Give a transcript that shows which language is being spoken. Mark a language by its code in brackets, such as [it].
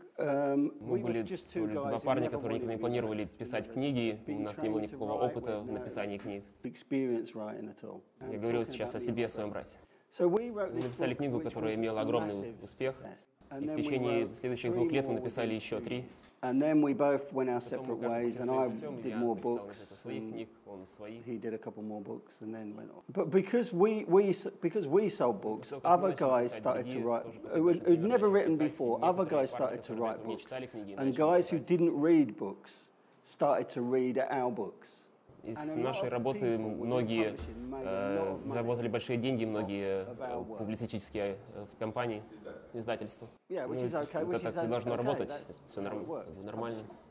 [ru] Мы были два парня, которые никогда не планировали писать книги, у нас не было никакого опыта в написании книг. Я говорил сейчас о себе, о своем брате. Мы написали книгу, которая имела огромный успех, и в течение следующих 2 лет мы написали еще 3. [en] And then we both went our separate ways, and I did more books. He did a couple more books, and then went on. But because we sold books, other guys started to write who'd never written before. Other guys started to write books, and guys who didn't read books started to read our books. [ru] Из нашей работы многие заработали большие деньги, многие публицистические компании, издательства. Это так должно работать, все нормально.